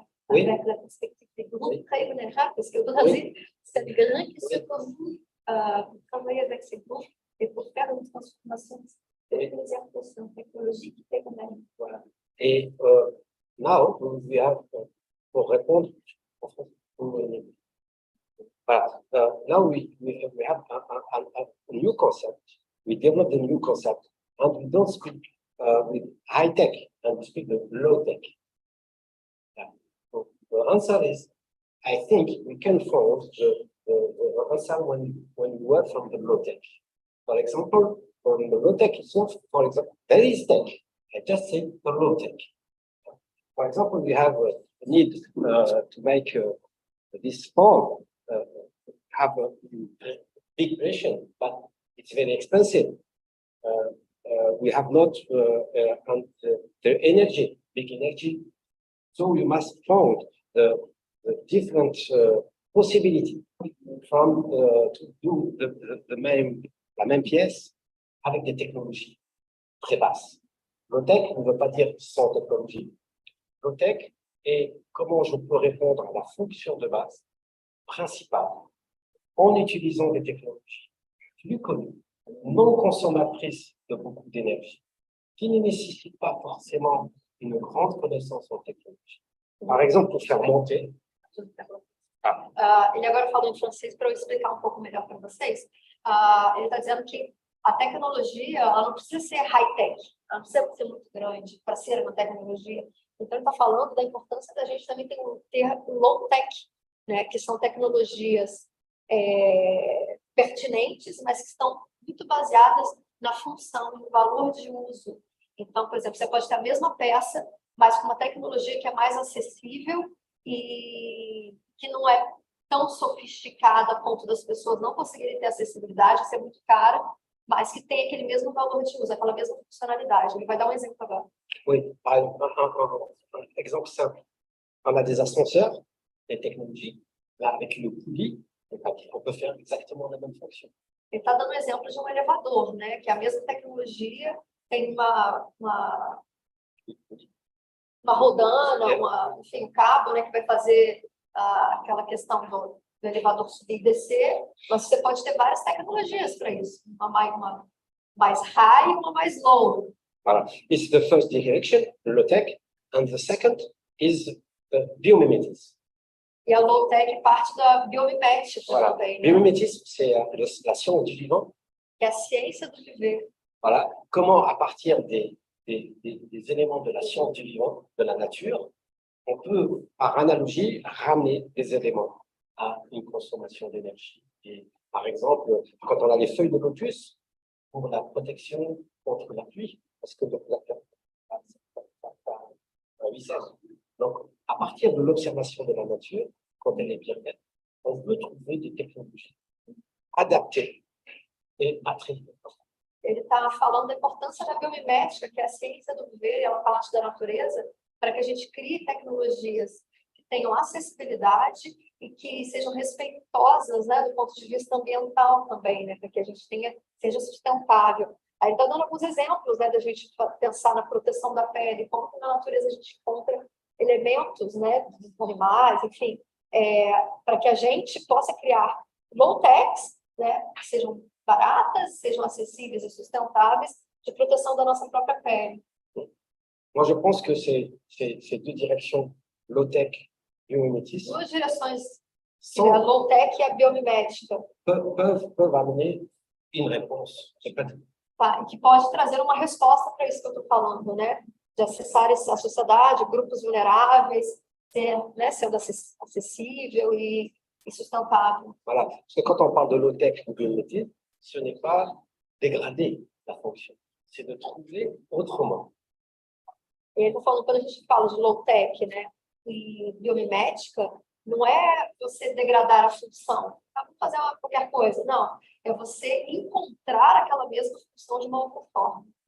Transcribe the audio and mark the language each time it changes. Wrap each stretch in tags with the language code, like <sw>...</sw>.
<fr>Avec la perspective des groupes très vulnérables, parce qu'au Brésil, c'est des grands qui se posent pour travailler avec ces groupes et pour faire une transformation de technologique et humaine. Voilà.</fr> <en>Et now, we have,</en> <fr>pour répondre, voilà,</fr> <en>now we have a new concept. We developed a new concept, and we don't speak with high tech, and we speak with low tech. So the answer is, I think we can find the answer when we work from the low tech. For example, from the low tech itself, for example, there is tech. I just say the low tech. For example, we have a need to make this form have a big version, but it's very expensive. We have not the energy, big energy. So we must find the different possibilities from to do</en> <fr>la même pièce avec des technologies très basses. Low-tech ne veut pas dire sans technologie. Low-tech est comment je peux répondre à la fonction de base principale en utilisant des technologies plus connues, non consommatrices de beaucoup d'énergie, qui ne nécessitent pas forcément une grande connaissance en technologie. Par exemple, pour faire monter.</fr> <pt>Ele agora falou em francês para eu explicar um pouco melhor para vocês. Ele está dizendo que a tecnologia ela não precisa ser high-tech, ela não precisa ser muito grande para ser uma tecnologia. Então, ele está falando da importância da gente também ter low-tech, né, que são tecnologias pertinentes, mas que estão muito baseadas na função, no valor de uso. Então, por exemplo, você pode ter a mesma peça, mas com uma tecnologia que é mais acessível e que não é tão sofisticada a ponto das pessoas não conseguirem ter acessibilidade, ser muito cara, mas que tem aquele mesmo valor de uso, aquela mesma funcionalidade. Ele vai dar um exemplo agora.</pt> <fr>Oui, un exemple simple. On a des ascenseurs, des technologies, là, avec le poulie, on peut faire exactement la même fonction.</fr> <pt>Ele está dando um exemplo de um elevador, né? Que é a mesma tecnologia, tem uma rodana, enfim, um cabo, né? Que vai fazer aquela questão do elevador subir e descer, mas você pode ter várias tecnologias para isso. Uma mais high e uma mais low.</pt> <fr>Voilà.</fr> <en>It's the first direction, the low-tech, and the second is the biomimetisme.</en> <pt>E a low-tech parte da biomimética</pt> <fr>Voilà.</fr> <pt>também. Né?</pt> <fr>Biomimétisme, c'est la science du vivant.</fr> <pt>Que é a ciência do viver.</pt> <fr>Voilà. Comment, à partir des éléments de la science du vivant, de la nature, on peut, par analogie, ramener des éléments à une consommation d'énergie. Et, par exemple, quand on a les feuilles de lotus, pour la protection contre la pluie, parce que un visage. Donc, à partir de l'observation de la nature, quand elle est bien faite, on peut trouver des technologies adaptées et attrayées.</fr> <pt>Ele está falando da importância da biomimética, que é a ciência do viver, é uma parte da natureza, para que a gente crie tecnologias que tenham acessibilidade e que sejam respeitosas, né, do ponto de vista ambiental também, né, para que a gente seja sustentável. Aí está dando alguns exemplos, né, da gente pensar na proteção da pele, como que na natureza a gente encontra elementos, né, dos animais, enfim, para que a gente possa criar low-techs, né, que sejam baratas, sejam acessíveis e sustentáveis, de proteção da nossa própria pele.</pt> <fr>Moi, je pense que ces deux directions, low-tech et biomimétisme,</fr> <pt>Duas direções, a low-tech e a biomimética,</pt> <fr>peuvent amener une réponse.</fr> <pt>tá? E que pode trazer uma resposta para isso que eu estou falando, né? De acessar a sociedade, grupos vulneráveis, sendo acessível e sustentável.</pt> <fr>Voilà. Parce que quand on parle de low-tech ou biomimétisme, ce n'est pas dégrader la fonction, c'est de trouver autrement.</fr> <pt>E ele está falando, quando a gente fala de low-tech, né, e biomimética, Não é você degradar a função, fazer qualquer coisa, não. É você encontrar aquela mesma função de uma outra forma.</pt>